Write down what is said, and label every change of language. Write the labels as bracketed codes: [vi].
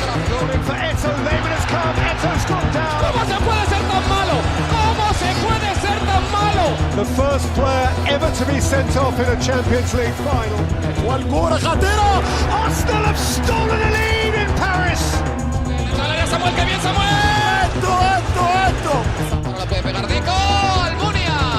[en] Rolling for Eto, Lehmann has come, Eto's dropped down. [es] ¿Cómo se puede ser tan malo? ¿Cómo se puede ser tan malo? [en] The first player ever to be sent off in a Champions League final. [ar] والكرة خطيرة. [en] Arsenal have stolen a lead in Paris. [es] Samuel, que bien Samuel. Eto. No la puede pegar Deco, Almunia.